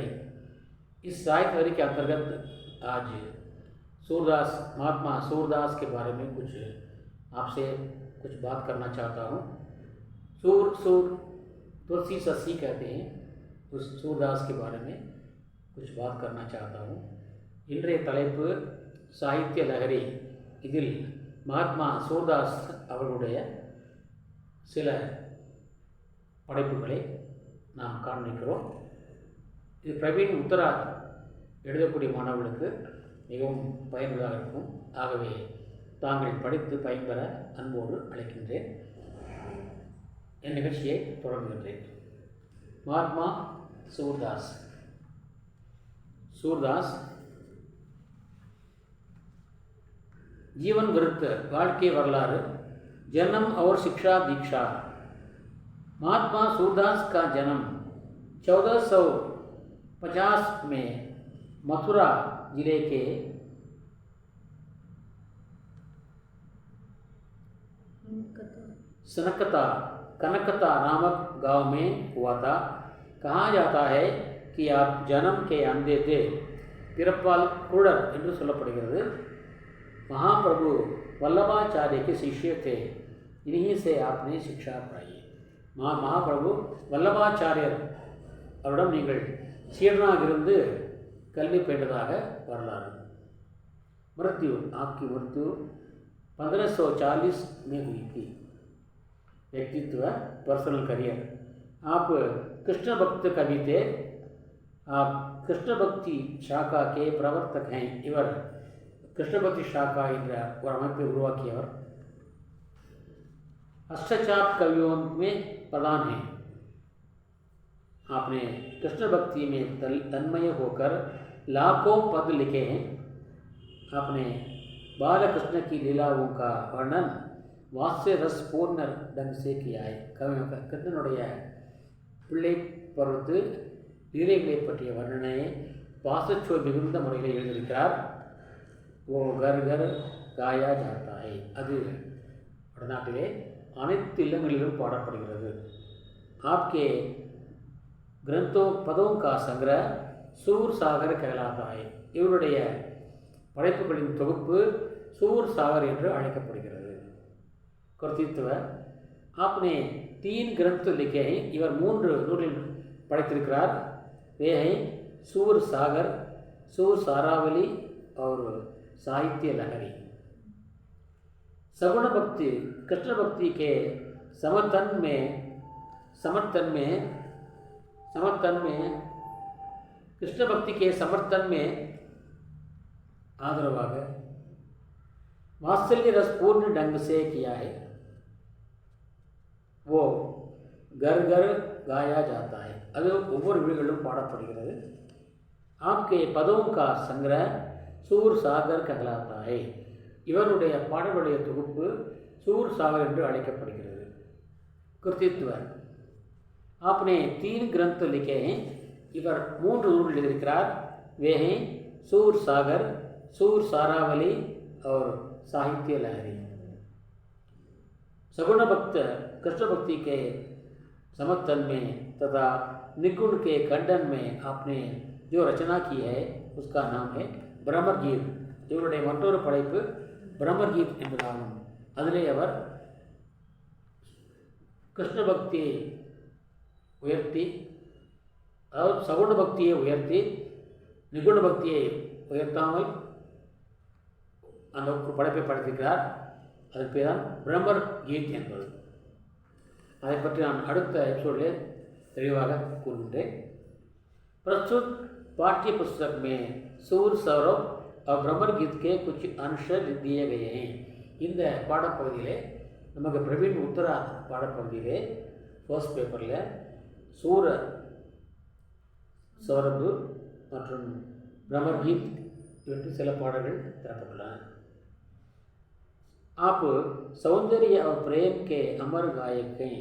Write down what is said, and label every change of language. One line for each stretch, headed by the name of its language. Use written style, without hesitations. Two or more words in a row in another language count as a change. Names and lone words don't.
Hindi: इस साहित्य लहरी के अंतर्गत आज सूरदास, महात्मा सूरदास के बारे में कुछ आपसे कुछ बात करना चाहता हूँ. सूर तुलसी सस्सी कहते हैं. उस सूरदास के बारे में कुछ बात करना चाहता हूँ.
Tamil: இன்றைய தலைப்பு சாகித்ய லஹரி. இதில் மகாத்மா சூர்தாஸ் அவர்களுடைய சில படைப்புகளை நாம் காண்பிக்கிறோம். இது பிரவீன் உத்தராத் எழுதக்கூடிய மாணவர்களுக்கு மிகவும் பயனுள்ளதாக இருக்கும். ஆகவே தாங்கள் படித்து பயன்பெற அன்போடு அழைக்கின்றேன். என் நிகழ்ச்சியை தொடங்குகின்றேன்.
Hindi: மகாத்மா सूरदास. सूरदास जीवन विरुद्ध
Tamil: வாழ்க்கை வரலாறு,
Hindi: जन्म और शिक्षा दीक्षा. महात्मा सूरदास का जन्म 1450 में मथुरा जिले के कनकता नामक गांव में हुआ था. कहा जाता है कि आप जन्म के अंधे थे.
Tamil: பிறப்பால் குருடர் என்று சொல்லப்படுகிறது.
Hindi: महाप्रभु वल्लभाचार्य के शिष्य थे. इन्हीं से आपने शिक्षा पाई.
Tamil: महाप्रभु वल्लभाचार्यर அவரிடம் நீங்கள் சீடனாக இருந்து கல்வி பயின்றதாக வரலாறு.
Hindi: मृत्यु, आपकी मृत्यु 1540 में हुई थी. व्यक्तित्व,
English: personal career.
Hindi: आप कृष्ण भक्त कवि थे. आप कृष्ण भक्ति शाखा के प्रवर्तक हैं.
Tamil: इवर कृष्ण भक्ति शाखा என்ற ஒரு அமைப்பை உருவாக்கியவர்.
Hindi: अष्टचाप कवियों में प्रधान हैं. आपने कृष्ण भक्ति में तन्मय होकर लाखों पद लिखे हैं. आपने बाल कृष्ण की लीलाओं का वर्णन वास्य रस पूर्ण ढंग से किया है.
Tamil: கிருஷ்ணனுடைய பிள்ளை பருவத்து லீலைகளை பற்றிய வர்ணனையை பாசச்சோர் மிகுந்த முறையில் எழுதியிருக்கிறார்.
Hindi: वो घर घर गाया जाता है.
Tamil: அது வடநாட்டிலே அனைத்து இல்லங்களிலும் பாடப்படுகிறது.
Hindi: आपके ग्रंथों पदों का संग्रह सूर सागर कहलाता है.
Tamil: இவருடைய படைப்புகளின் தொகுப்பு सूर सागर என்று அழைக்கப்படுகிறது.
Hindi: कर्तृत्व. आपने 3 ग्रंथ लिखे हैं.
Tamil: इवर 3 நூலில் படைத்திருக்கிறார்.
Hindi: वे हैं सूर सागर, सूर सारावली और साहित्य लहरी. सगुण भक्ति, कृष्ण भक्ति के समर्थन में कृष्ण भक्ति के समर्थन में आदरवाग वात्सल्य रस पूर्ण ढंग से किया है. वो घर घर गाया जाता है.
Tamil: அது ஒவ்வொரு வீடுகளிலும் பாடப்படுகிறது.
Hindi: आपके पदों का संग्रह सूर सागर कहलाता है.
Tamil: இவருடைய பாடலுடைய தொகுப்பு சூர் சாகர் என்று அழைக்கப்படுகிறது.
Hindi: कृतित्व. आपने 3 ग्रंथ लिखे हैं.
Tamil: இவர் 3 நூல்கள் எழுதியிருக்கிறார்.
Hindi: वे हैं सूर सागर, सूर सारावली और साहित्य लहरी. सगुण भक्त कृष्ण भक्ति के समर्थन में तथा निगुण के खंडन में आपने जो रचना की है उसका नाम है ब्रह्मगीत.
Tamil: இவருடைய மற்றொரு படைப்பு பிரம்மகீத் என்பதாகும். அதிலே அவர் கிருஷ்ண பக்தியை உயர்த்தி, அதாவது சகுண பக்தியை உயர்த்தி நிகுண பக்தியை உயர்த்தாமல் அந்த படைப்பை படைத்திருக்கிறார். அதுக்கு பேர் தான் பிரம்மர் கீத் என்பது. அதை பற்றி நான் அடுத்த எபிசோடில் தெளிவாக கூறுகின்றேன்.
Hindi: प्रस्तुत पाठ्य पुस्तक में सूर सौरभ और ब्रह्मर गीत के कुछ अंश दिए गए हैं.
Tamil: இந்த பாடப்பகுதியிலே நமக்கு பிரவீன் உத்தரா பாடப்பகுதியிலே
English: first paperil
Tamil: சூர சௌரபு மற்றும் பிரம்மர் கீத் இவற்றை சில பாடல்கள் தரப்பட்டுள்ளன.
Hindi: आप सौंदर्य और प्रेम के अमर गायक हैं.